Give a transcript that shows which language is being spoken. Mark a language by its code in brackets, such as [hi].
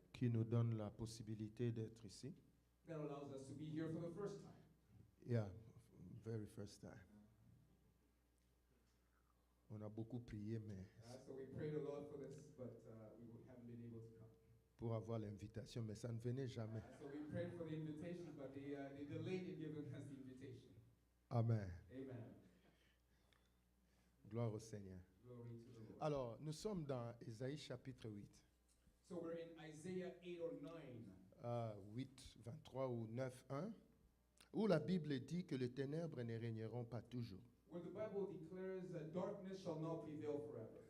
[fr] qui nous donne la possibilité d'être ici. [en] That allows us to be here for the first time. Yeah, very first time. [fr] On a beaucoup prié, mais [en] So we prayed a lot for this, but we haven't been able to come. [fr] pour avoir l'invitation, mais ça ne venait jamais. [en] So we prayed for the invitation, but they delayed in giving us the invitation. [fr] Amen. Amen. Gloire au Seigneur. [en] Glory to the Lord. [fr] Alors, nous sommes dans Ésaïe chapitre 8, [en] So we're in Isaiah 8 or 9. [fr] 8, 23 ou 9, 1, où la Bible dit que les ténèbres ne régneront pas toujours. [en] Where the Bible declares that darkness shall not prevail forever.